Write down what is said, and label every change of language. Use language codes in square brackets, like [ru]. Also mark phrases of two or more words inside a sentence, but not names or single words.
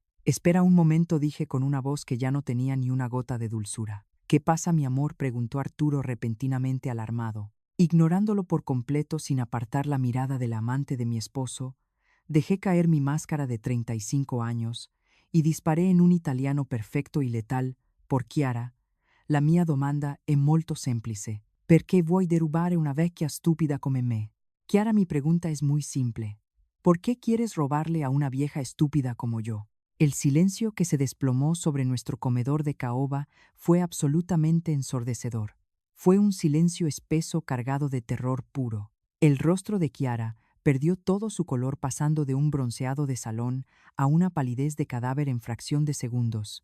[es] «Espera un momento», dije con una voz que ya no tenía ni una gota de dulzura. «¿Qué pasa, mi amor?», preguntó Arturo repentinamente alarmado. Ignorándolo por completo sin apartar la mirada del amante de mi esposo, dejé caer mi máscara de 35 años y disparé en un italiano perfecto y letal, por Chiara. [it] La mia domanda è molto semplice. Perché vuoi derubare una vecchia stupida come me? [es] Chiara, mi pregunta es muy simple. ¿Por qué quieres robarle a una vieja estúpida como yo? El silencio que se desplomó sobre nuestro comedor de caoba fue absolutamente ensordecedor. Fue un silencio espeso cargado de terror puro. El rostro de Chiara perdió todo su color pasando de un bronceado de salón a una palidez de cadáver en fracción de segundos.